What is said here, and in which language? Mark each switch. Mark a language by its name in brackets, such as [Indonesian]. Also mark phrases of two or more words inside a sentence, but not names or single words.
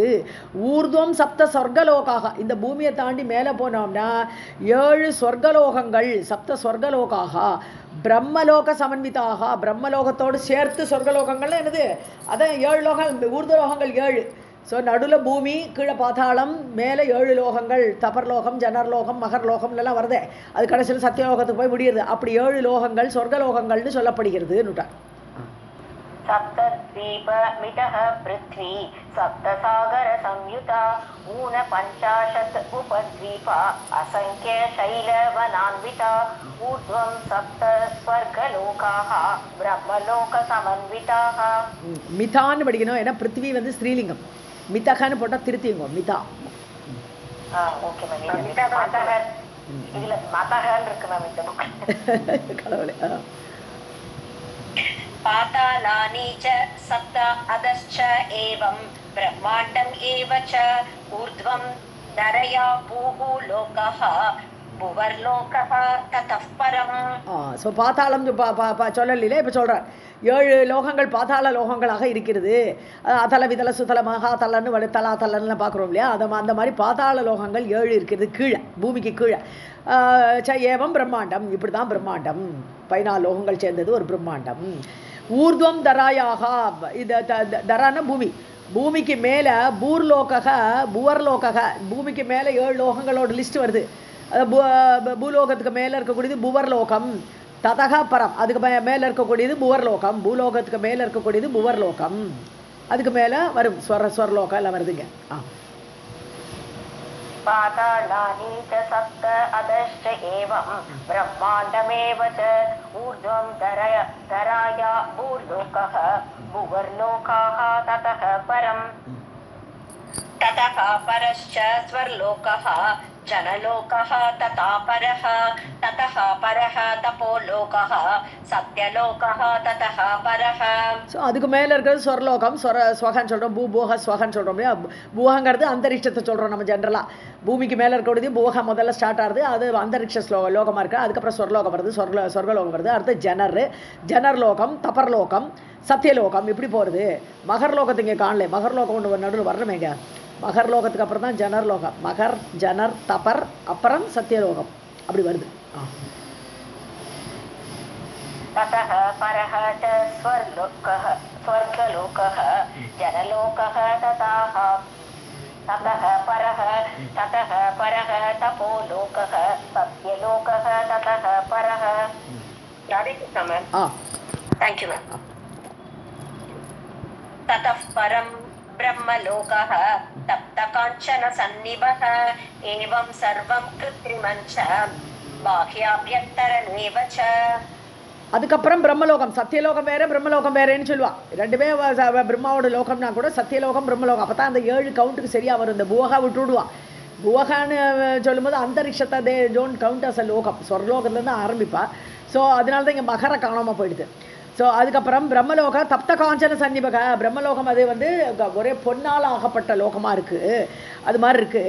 [Sanskrit] ऊर्ध्वं 7 स्वर्गलोकाः, [Tamil] இந்த பூமியை தாண்டி மேலே போனோம்னா 7 சொர்க்கலோகங்கள், [Sanskrit] 7 स्वर्गलोकाः ब्रह्मलोक समन्विताः, [Tamil] பிரம்மலோகத்தோடு சேர்த்து சொர்க்கலோகங்கள்னு என்னது, அதான் 7 லோகங்கள், ஊர்துலோகங்கள் 7. ஸோ நடுவில் பூமி, கீழே பாதாளம், மேலே 7 லோகங்கள், தபர்லோகம், ஜனர்லோகம், மகர்லோகம்லாம் வருதே. அது கடைசியில் சத்தியலோகத்துக்கு போய் முடியுது. அப்படி 7 லோகங்கள் சொர்க்கலோகங்கள்னு சொல்லப்படுகிறது. [Sanskrit] सप्तद्वीपमितः पृथ्वी सप्तसागरसंयुता 50 उपद्वीपा असंख्य शैलवनान्विता ऊर्ध्वं 7 स्वर्गलोकाः ब्रह्मलोकसमन्विताः. [Tamil] மிதான்னு படிக்கணும், ஏன்னா பிருத்திவி வந்து ஸ்ரீலிங்கம். மிதகான்னு போட்டால் திருத்திங்க மிதா. [English] okay ma'am, [Tamil] இதுல மதகன்னு இருக்கு மேம் இந்த புக். கடவுளே. [Sanskrit] पातालानि च 7 अधश्च एवं ब्रह्माण्डम् एव च ऊर्ध्वं धरया भूः लोकः भुवर्लोकः ततः परम्. [Tamil] ஸோ பாதாளம் சொல்லல, இப்போ சொல்கிறார் 7 லோகங்கள் பாதாள லோகங்களாக இருக்கிறது. அதல விதல சுதல மகாதலன்னு தலாதலன்னு பார்க்குறோம் இல்லையா, அந்த மாதிரி பாதாள லோகங்கள் 7 இருக்கிறது கீழே, பூமிக்கு கீழே. [Sanskrit] एवं ब्रह्माण्डम्, [Tamil] இப்படி தான் பிரம்மாண்டம், 14 லோகங்கள் சேர்ந்தது ஒரு பிரம்மாண்டம். [Sanskrit] ऊर्ध्वं धरायाः, [Tamil] இது தரான பூமி, பூமிக்கு மேலே புவர்லோக, பூமிக்கு மேலே 7 லோகங்களோட லிஸ்ட் வருது. பூலோகத்துக்கு மேலே இருக்கக்கூடியது புவர்லோகம், [Sanskrit] ततः परम्, [Tamil] அதுக்கு மேலே இருக்கக்கூடியது புவர்லோகம், பூலோகத்துக்கு மேலே இருக்கக்கூடியது புவர்லோகம், அதுக்கு மேலே வரும் ஸ்வர்லோகம் எல்லாம் வருதுங்க. [Sanskrit] पातालानि च 7 अधश्च एवं ब्रह्माण्डमेव च ऊर्ध्वं धराया भूर्लोकः भुवर्लोकाः ततः परम्. ततः परश्च स्वर्लोकः जनलोकः तथा परः ततः परः तपोलोकः सत्यलोकः ततः परः. ஸோ அதுக்கு மேலே இருக்கிறது ஸ்வர்லோகம், ஸ்வகான்னு சொல்கிறோம், பூபோக ஸ்வகான்னு சொல்கிறோம் இல்லையா. பூஹங்கிறது அந்தரிக்ஷத்தை சொல்கிறோம் நம்ம ஜென்ரலாக. பூமிக்கு மேலே இருக்கக்கூடியது பூஹா முதல்ல ஸ்டார்ட் ஆகுது, அது அந்தரிக்ஷ லோகமாக இருக்குது. அதுக்கப்புறம் ஸ்வர்லோகம் வருது, சொர்க்கலோகம் வருது, அடுத்து ஜனர் லோகம், தபர்லோகம், சத்தியலோகம், இப்படி போகிறது. மகர்லோகத்தை இங்கே காணல, மகர்லோகம் ஒன்று நடுவில் வரணுமேங்க. மகர்லோகத்துக்கு அப்புறம் தான் ஜனர்லோகம். மகர், ஜனர், தபர், அப்புறம் சத்தியலோகம், அப்படி வருது. ततः परः च स्वर्गलोकः जनलोकः ततः परः तपोलोकः सत्यलोकः ततः परः. [English] Thank you, ma'am. [Sanskrit] ततः परं ब्रह्मलोकः तप्तकाञ्चन सन्निभः एवं सर्वं कृत्रिमं च बाह्याभ्यन्तरमेव च. [Tamil] அதுக்கப்புறம் பிரம்மலோகம், சத்தியலோகம் வேறு பிரம்மலோகம் வேறேன்னு சொல்லுவா. ரெண்டுமே பிரம்மாவோட லோகம்னா கூட சத்தியலோகம் பிரம்மலோகம். அப்போ தான் அந்த 7 கவுண்ட்டுக்கு சரியாக வரும். இந்த புவகா விட்டுவிடுவா. புவகான்னு சொல்லும்போது அந்தரிக்ஷத்தை [English] they don't count as a [Tamil] லோகம், சொர்லோகத்துலேருந்து ஆரம்பிப்பா. ஸோ அதனால தான் இங்கே மகர காணாமல் போயிடுது. ஸோ அதுக்கப்புறம் [Sanskrit] ब्रह्मलोक तप्त काञ्चन सन्निभः, [Tamil] பிரம்மலோகம் அது வந்து ஒரே பொன்னால் ஆகப்பட்ட லோகமாக இருக்குது, அது மாதிரி இருக்குது.